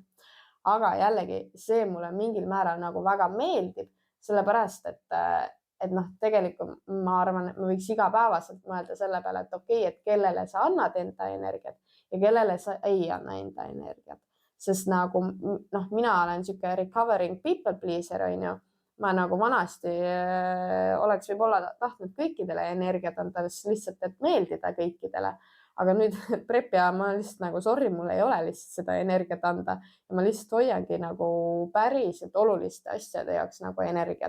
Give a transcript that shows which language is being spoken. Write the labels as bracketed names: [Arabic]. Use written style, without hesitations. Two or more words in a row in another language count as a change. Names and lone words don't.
[Estonian] Aga jällegi see mulle mingil määral nagu väga meeldib, sellepärast et noh, tegelikult ma arvan, et ma võiks igapäevaselt mõelda selle peale, et okei, et kellele sa annad enda energiat ja kellele sa ei anna enda energiat. Sest nagu noh, mina olen sihuke [English] recovering people pleaser, [Estonian] onju. Ma nagu vanasti oleks võib-olla tahtnud kõikidele energiat anda, lihtsalt, et meeldida kõikidele. Aga nüüd prepi ajal ma lihtsalt nagu sorry, mul ei ole lihtsalt seda energiat anda ja ma lihtsalt hoiangi nagu päriselt oluliste asjade jaoks nagu energiat.